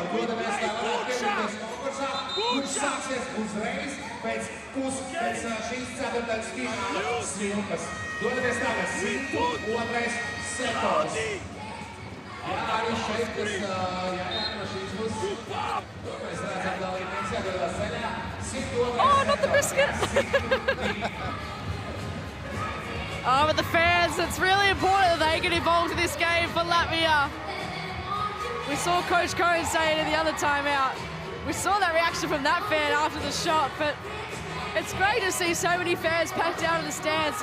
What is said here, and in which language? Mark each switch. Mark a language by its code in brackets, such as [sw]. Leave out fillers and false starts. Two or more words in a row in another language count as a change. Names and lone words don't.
[lv] Dodamies, lai varētu piedalīties konkursā, kurš sāksies uzreiz pēc šīs ceturtdaļas fināla svilpas. Dodamies tagad 102. sektors. Jā, arī šeit, kas no šīs puses. To mēs redzam dalībnieks jādodas ceļā. 102. [en] Oh, not the biscuit! Oh, but the fans, it's really important that they get involved in this game for Latvia. We saw Coach Cohen say it in the other timeout. We saw that reaction from that fan after the shot, but it's great to see so many fans packed out in the stands.